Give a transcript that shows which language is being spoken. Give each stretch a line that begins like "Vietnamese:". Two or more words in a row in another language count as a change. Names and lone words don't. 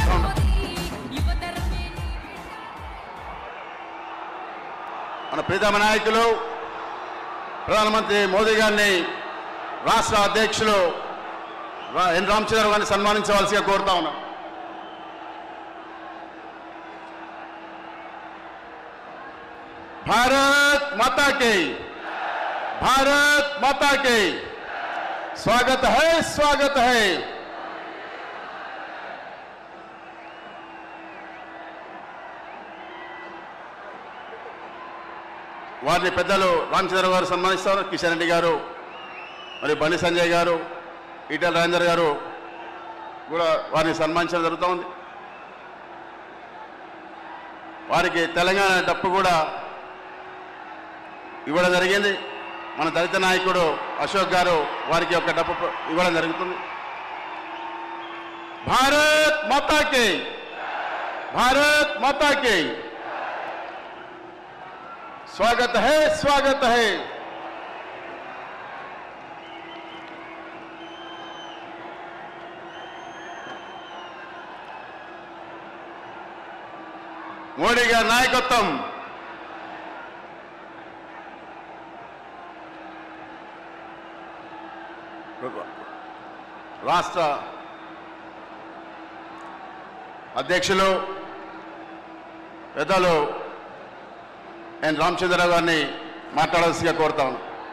Telugu: మన ప్రీతమ నాయకులు ప్రధానమంత్రి మోదీ గారిని రాష్ట్ర అధ్యక్షులు ఎన్ రామచంద్రరావు గారిని సన్మానించవలసిగా కోరుతా ఉన్నాం.
Hindi: भारत माता की भारत माता की स्वागत है स्वागत है.
Telugu: వారిని పెద్దలు రామచంద్రరావు గారు సన్మానిస్తారు. కిషన్ రెడ్డి గారు మరియు బండి సంజయ్ గారు ఈటెల రాజేందర్ గారు కూడా వారిని సన్మానించడం జరుగుతూ ఉంది. వారికి తెలంగాణ డప్పు కూడా ఇవ్వడం జరిగింది. మన దళిత నాయకుడు అశోక్ గారు వారికి ఒక డప్పు ఇవ్వడం జరుగుతుంది.
Hindi: भारत माता की भारत माता की स्वागत है स्वागत है.
Telugu: మోడీ గారి నాయకత్వం రాష్ట్ర అధ్యక్షులు పెద్దలు ఎన్ రామచంద్రరావు గారిని మాట్లాడాల్సిగా కోరుతా ఉన్నాను.